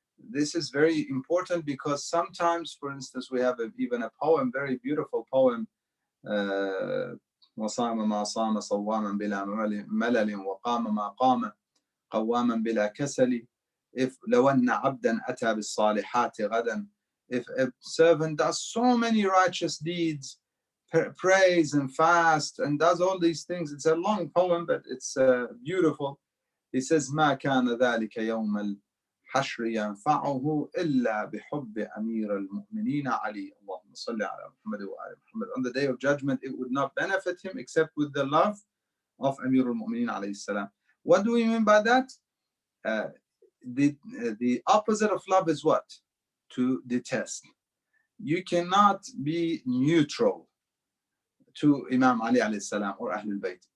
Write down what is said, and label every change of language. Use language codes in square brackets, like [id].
[en] This is very important because sometimes, for instance, we have even a poem, very beautiful poem, [ar] وصام ما صام صواما بلا ملل وقام ما قام قواما بلا كسل. [en] If [ar] لو أن عبدا أتى بالصالحات غدا, [en] if a servant does so many righteous deeds, prays and fast and does all these things, it's a long poem but it's beautiful. He says [ar] ما كان ذلك يوم الحشر ينفعه إلا بحب أمير المؤمنين علي اللهم صل على محمد وآل محمد. [en] On the day of judgment it would not benefit him except with the love of Amir al-Mu'mineen alayhi salam. What do we mean by that? The opposite of love is what? To detest. You cannot be neutral to Imam Ali alayhi salam or Ahlul Bayt.